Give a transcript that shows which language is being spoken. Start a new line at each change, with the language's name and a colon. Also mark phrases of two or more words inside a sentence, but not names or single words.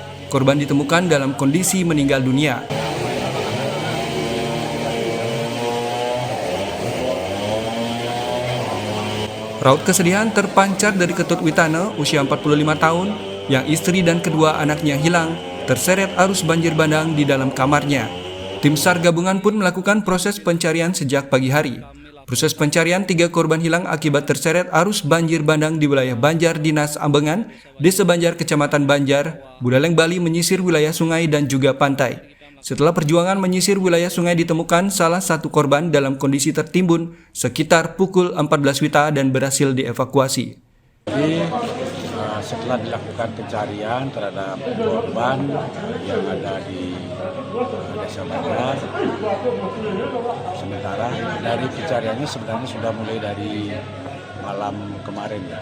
Indonesian: Korban ditemukan dalam kondisi meninggal dunia. Raut kesedihan terpancar dari Ketut Witana, usia 45 tahun, yang istri dan kedua anaknya hilang, terseret arus banjir bandang di dalam kamarnya. Tim SAR gabungan pun melakukan proses pencarian sejak pagi hari. Proses pencarian 3 korban hilang akibat terseret arus banjir bandang di wilayah Banjar Dinas Ambengan, Desa Banjar, Kecamatan Banjar, Buleleng, Bali menyisir wilayah sungai dan juga pantai. Setelah perjuangan menyisir wilayah sungai ditemukan salah satu korban dalam kondisi tertimbun sekitar pukul 14 WITA dan berhasil dievakuasi. Jadi setelah dilakukan pencarian terhadap korban yang ada di Desa Banjar, sementara dari pencariannya sebenarnya sudah mulai dari malam kemarin ya.